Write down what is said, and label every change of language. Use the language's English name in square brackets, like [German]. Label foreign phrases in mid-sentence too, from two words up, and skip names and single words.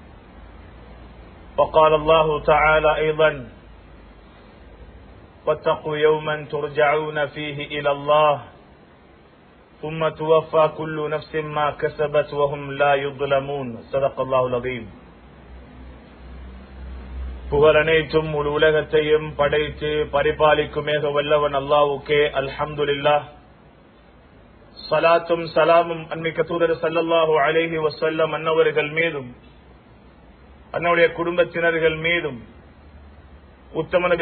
[Arabic] وقال الله تعالى أيضا: واتقوا يوما ترجعون فيه إلى الله ثم توفى كل نفس ما كسبت وهم لا يظلمون. صدق الله العظيم. [Tamil] புகழனைத்தும் முழு உலகத்தையும் படைத்து பரிபாலிக்கும் ஏக வல்லவன் அல்லாஹ்வுக்கே அல்ஹம்துலில்லாஹ். ஸலாத்தும் ஸலாமும் அன்மிக்க தூதர் [Arabic] صلى الله عليه وسلم [Tamil] அன்னவர்கள் மீதும் அன்னவருடைய குடும்பத்தினர்கள் மீதும் உத்தம நபி